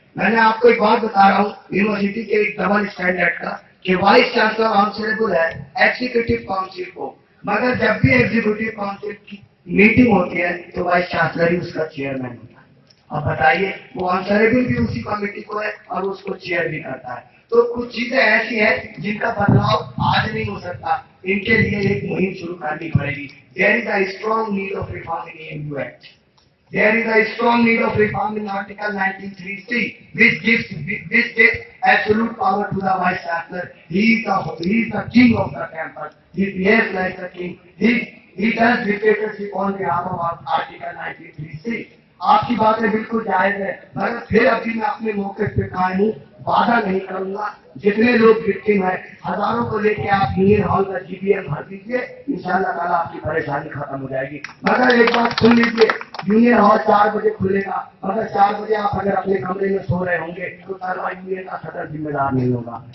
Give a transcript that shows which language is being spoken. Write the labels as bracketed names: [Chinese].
[Hindi] मैंने आपको एक बात बता रहा हूँ यूनिवर्सिटी के एक डबल स्टैंडर्ड का कि वाइस चांसलर आंसरेबल है एग्जीक्यूटिव काउंसिल को, मगर जब भी एग्जीक्यूटिव काउंसिल की मीटिंग होती है तो वाइस चांसलर ही उसका चेयरमैन होता है। अब बताइए, वो आंसरेबल भी उसी कमेटी को है और उसको चेयर भी करता है। तो कुछ चीजें ऐसी हैं जिनका बदलाव आज नहीं हो सकता, इनके लिए एक मुहिम शुरू करनी पड़ेगी। [English] There is a strong need of reform in MU act. There is a strong need of reform in Article 19(3)(c), which gives absolute power to the Vice Chancellor. He is the king of the campus. He behaves like the king. He does dictatorship on behalf of Article 19(3)(c). [Hindi] आपकी बातें बिल्कुल जायज है, मगर फिर अभी मैं अपने मौके पे कायम हूँ, वादा नहीं करूंगा। जितने लोग विक्टिम है हजारों को लेके आप यूनियन हॉल का जीबीएम भर दीजिए, इंशाल्लाह ताला आपकी परेशानी खत्म हो जाएगी। मगर एक बात सुन लीजिए, यूनियन हॉल 4 बजे खुलेगा, मगर 4 बजे आप अगर अपने कमरे में सो रहे होंगे तो सारा यूनियन का सदर जिम्मेदार नहीं होगा।